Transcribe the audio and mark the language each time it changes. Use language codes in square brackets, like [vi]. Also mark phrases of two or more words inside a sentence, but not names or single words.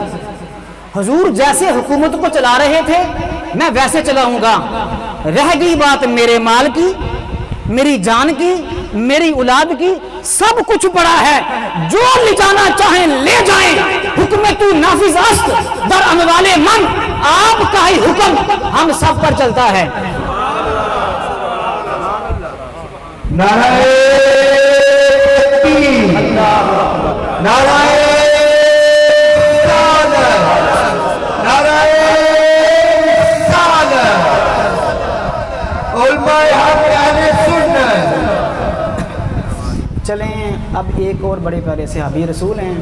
[ur] حضور جیسے حکومت کو چلا رہے تھے میں ویسے چلاؤں گا. رہ گئی بات میرے مال کی، میری جان کی، میری اولاد کی، سب کچھ پڑا ہے، جو لے جانا چاہیں لے جائیں، [fa] حکم تو نافذ است در اموال من، [ur] آپ کا ہی حکم ہم سب پر چلتا ہے. نعرہ تکبیر، نعرہ چلیں اب ایک اور بڑے پیارے صحابی رسول ہیں.